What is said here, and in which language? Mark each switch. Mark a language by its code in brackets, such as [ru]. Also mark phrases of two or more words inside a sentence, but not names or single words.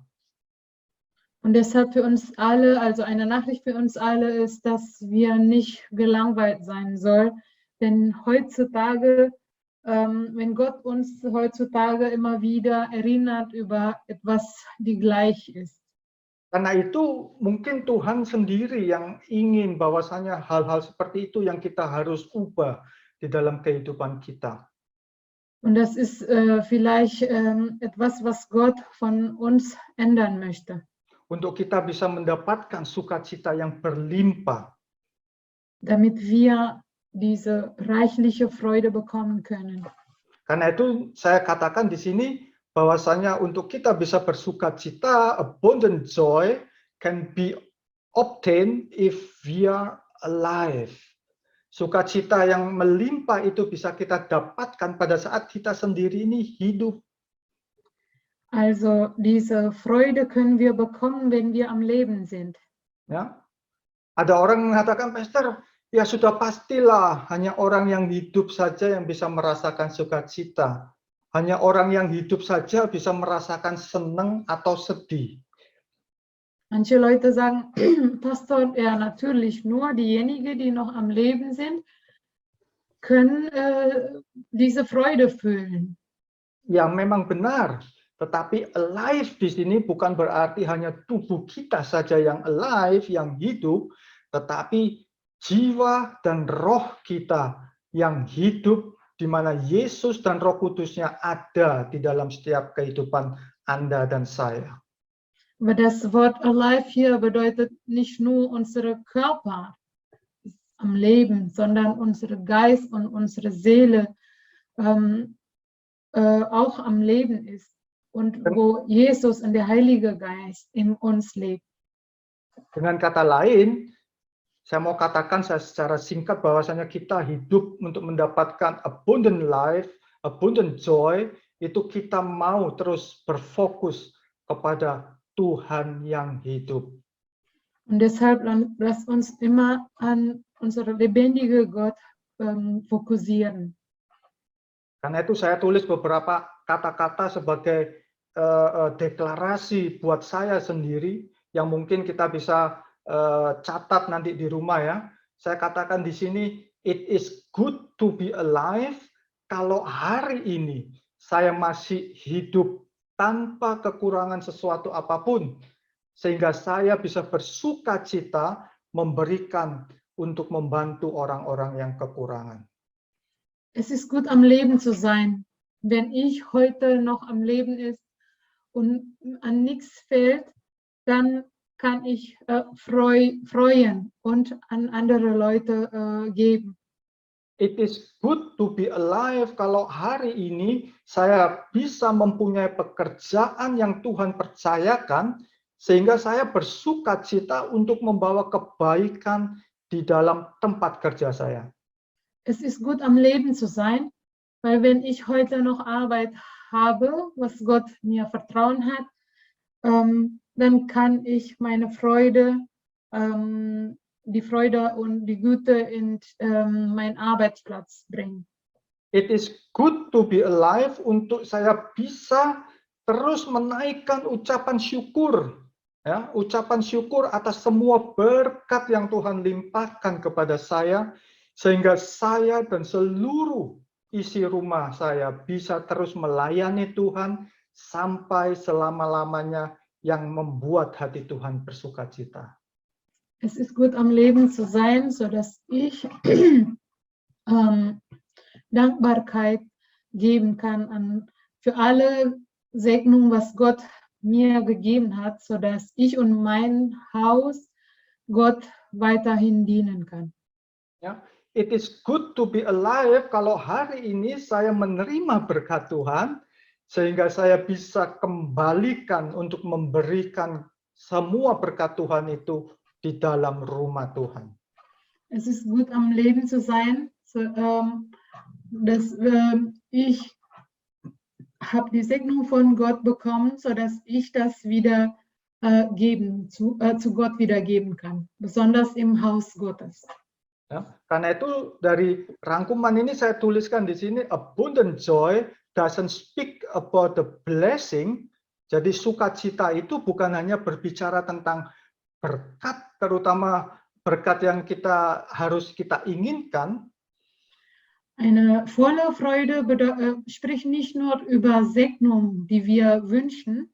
[de] Und deshalb für uns alle, also eine Nachricht für uns alle ist, dass wir nicht gelangweilt sein sollen. Denn heutzutage, wenn Gott uns heutzutage immer wieder erinnert über etwas, die gleich ist. [id] Karena itu mungkin Tuhan sendiri yang ingin bahwasanya hal-hal seperti itu yang kita harus ubah di dalam kehidupan kita. [de] Und das ist vielleicht etwas, was Gott von uns ändern möchte. [id] Untuk kita bisa mendapatkan sukacita yang berlimpah. [de] Damit wir diese reichliche Freude bekommen können. [id] Karena itu saya katakan di sini bahwasanya untuk kita bisa bersukacita, [en] abundant joy can be obtained if we are alive. [id] Sukacita yang melimpah itu bisa kita dapatkan pada saat kita sendiri ini hidup. [de] Also diese Freude können wir bekommen, wenn wir am Leben sind. [id] Ya. Ada orang mengatakan, Pastor, ya sudah pastilah hanya orang yang hidup saja yang bisa merasakan sukacita. Hanya orang yang hidup saja bisa merasakan senang atau sedih. [de] Manche Leute sagen, Pastor, ja natürlich, nur diejenigen, die noch am Leben sind, können diese Freude fühlen. [id] Ya memang benar, tetapi alive di sini bukan berarti hanya tubuh kita saja yang alive, yang hidup, tetapi jiwa dan roh kita yang hidup, di mana Yesus dan Roh Kudusnya ada di dalam setiap kehidupan Anda dan saya. [de] Aber das Wort alive hier bedeutet nicht nur unsere Körper am Leben, sondern unsere Geist und unsere Seele auch am Leben ist und wo Jesus und der Heilige Geist in uns lebt. [id] Dengan kata lain, saya mau katakan secara singkat bahwasanya kita hidup untuk mendapatkan [en] abundant life, abundant joy, [id] itu kita mau terus berfokus kepada Tuhan yang hidup. [de] Und deshalb lasst uns immer an unsere lebendige Gott fokussieren. [id] Karena itu saya tulis beberapa kata-kata sebagai deklarasi buat saya sendiri yang mungkin kita bisa catat nanti di rumah ya. Saya katakan di sini, [en] it is good to be alive [id] kalau hari ini saya masih hidup tanpa kekurangan sesuatu apapun, sehingga saya bisa bersukacita memberikan untuk membantu orang-orang yang kekurangan. [de] Es ist gut, am Leben zu sein. Wenn ich heute noch am Leben ist und an nichts fehlt, dann kann ich freuen und an andere Leute geben. [en] It is good to be alive [id] kalau hari ini saya bisa mempunyai pekerjaan yang Tuhan percayakan, sehingga saya bersukacita untuk membawa kebaikan di dalam tempat kerja saya. [de] Es ist gut, am Leben zu sein, weil wenn ich heute noch Arbeit habe, was Gott mir vertrauen hat, dann kann ich meine Freude, die Freude und die Güte in meinen Arbeitsplatz bringen. [en] It is good to be alive [id] untuk saya bisa terus menaikkan ucapan syukur, ya, ucapan syukur atas semua berkat yang Tuhan limpahkan kepada saya, sehingga saya dan seluruh isi rumah saya bisa terus melayani Tuhan sampai selama-lamanya, yang membuat hati Tuhan bersukacita. [de] Es ist gut, am Leben zu sein, sodass ich Dankbarkeit geben kann für alle Segnungen, was Gott mir gegeben hat, sodass ich und mein Haus Gott weiterhin dienen kann. [id] Ya, [en] it is good to be alive [id] kalau hari ini saya menerima berkat Tuhan, sehingga saya bisa kembalikan untuk memberikan semua berkat Tuhan itu di dalam rumah Tuhan. [de] Es ist gut, am Leben zu sein, dass ich habe die Segnung von Gott bekommen, sodass ich das wieder zu Gott wiedergeben kann, besonders im Haus Gottes. [id] Ya, karena itu dari rangkuman ini saya tuliskan di sini, [en] abundant joy doesn't speak about the blessing. [id] Jadi sukacita itu bukan hanya berbicara tentang berkat, terutama berkat yang harus kita inginkan. [de] Eine volle Freude spricht nicht nur über Segnung, die wir wünschen,